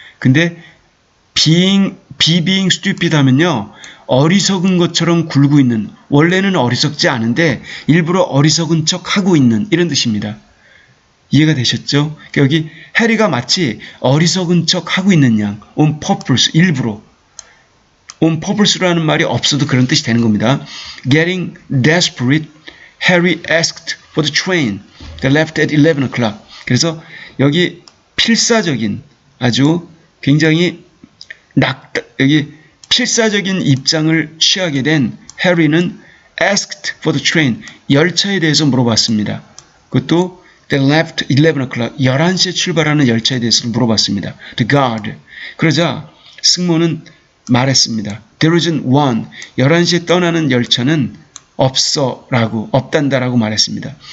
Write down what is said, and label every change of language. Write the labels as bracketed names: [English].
[Korean] 근데 [English] being stupid [Korean] 하면요 어리석은 것처럼 굴고 있는, 원래는 어리석지 않은데 일부러 어리석은 척 하고 있는 이런 뜻입니다. 이해가 되셨죠? 그러니까 여기 해리가 마치 어리석은 척 하고 있는 양, [English] on purpose, [Korean] 일부러. on purpose라는 말이 없어도 그런 뜻이 되는 겁니다. [English] Getting desperate, Harry asked for the train that left at 11 o'clock. [Korean] 그래서 여기 필사적인, 아주 굉장히 여기 필사적인 입장을 취하게 된 해리는 [English] asked for the train, [Korean] 열차에 대해서 물어봤습니다. [English] 그것도 They left 11 o'clock. [Korean] 11시에 출발하는 열차에 대해서 물어봤습니다. [English] The guard. [Korean] 그러자 승무원은 말했습니다. [English] There isn't one. [Korean] 11시에 떠나는 열차는 없단다라고 말했습니다.